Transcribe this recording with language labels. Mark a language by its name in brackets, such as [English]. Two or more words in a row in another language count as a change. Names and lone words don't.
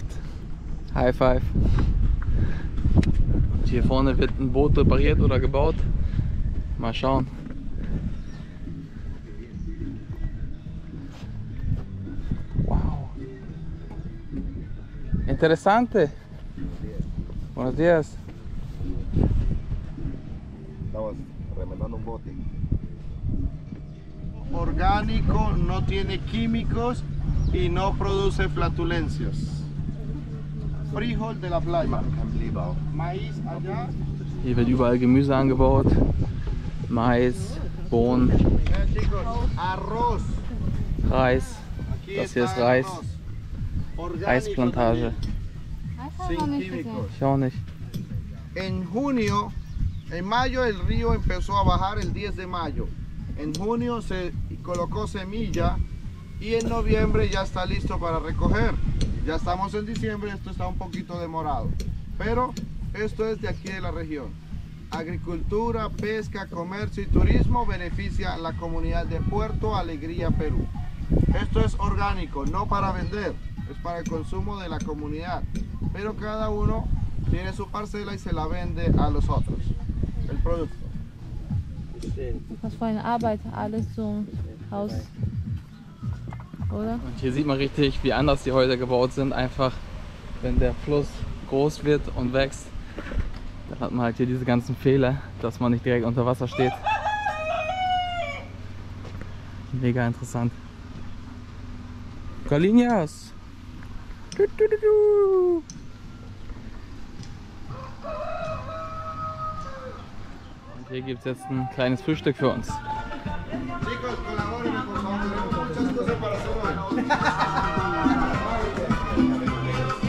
[English] High five. [German] Und hier vorne wird ein Boot repariert oder gebaut. Mal schauen. Wow. Interessante. [Spanish] Buenos días. Estamos remendando un bote. Orgánico, no tiene químicos y no produce flatulencias. Frijol de la playa. Maíz allá. [German] Hier wird überall Gemüse angebaut. Mais, Bohnen, Arroz. Reis. Das hier ist Reis. Reisplantage. [Spanish] Sin químicos. [German] Ich auch nicht. [Spanish] En mayo el río empezó a bajar el 10 de mayo. En junio se colocó semilla y en noviembre ya está listo para recoger. Ya estamos en diciembre, esto está un poquito demorado. Pero esto es de aquí de la región. Agricultura, pesca, comercio y turismo beneficia a la comunidad de Puerto Alegría, Perú. Esto es orgánico, no para vender, es para el consumo de la comunidad. Pero cada uno tiene su parcela y se la vende a los otros. El producto. [German] Was für eine Arbeit, alles zum Haus, oder? Und hier sieht man richtig, wie anders die Häuser gebaut sind. Einfach, wenn der Fluss groß wird und wächst, dann hat man halt hier diese ganzen Fehler, dass man nicht direkt unter Wasser steht. Mega interessant. Galinhas! Und hier gibt es jetzt ein kleines Frühstück für uns. [Spanish] Chicos, colabórenme, por favor, tenemos muchas cosas para hacer hoy.